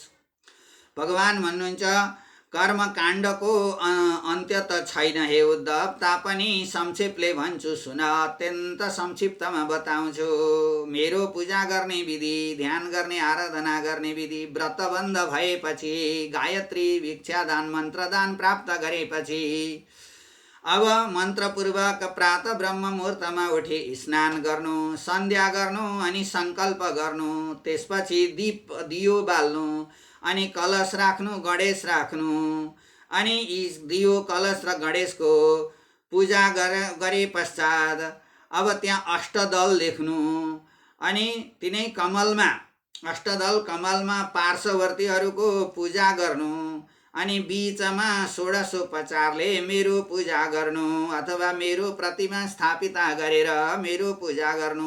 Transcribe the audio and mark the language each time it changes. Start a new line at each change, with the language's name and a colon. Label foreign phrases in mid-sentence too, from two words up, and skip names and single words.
Nepali: भगवान भन्नुहुन्छ, कर्मकाण्डको अन्त्य त छैन हे उद्धव, तापनि संक्षेपले भन्छु सुन, अत्यन्त संक्षिप्तमा बताउँछु। मेरो पूजा गर्ने विधि, ध्यान गर्ने आराधना गर्ने विधि, व्रतबन्ध भएपछि, गायत्री भिक्षादान मन्त्रदान प्राप्त गरेपछि, अब मन्त्रपूर्वक प्रातः ब्रह्म मुहूर्तमा उठी स्नान गर्नु, सन्ध्या गर्नु अनि सङ्कल्प गर्नु। त्यसपछि दियो बाल्नु अनि कलश राख्नु, गणेश राख्नु अनि यी दियो कलश र गणेशको पूजा गरे पश्चात अब त्यहाँ अष्टदल लेख्नु अनि तिनै अष्टदल कमलमा पार्श्ववर्तीहरूको पूजा गर्नु अनि बीचमा षोडशोपचारले मेरो पूजा गर्नु अथवा मेरो प्रतिमा स्थापित गरेर मेरो पूजा गर्नु।